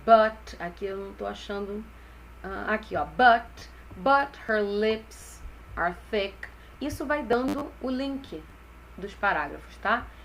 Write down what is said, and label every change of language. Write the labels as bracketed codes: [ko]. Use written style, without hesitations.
[en] But, [pt] aqui eu não tô achando. Aqui, [en] but her lips are thick. [pt] Isso vai dando o link dos parágrafos, tá?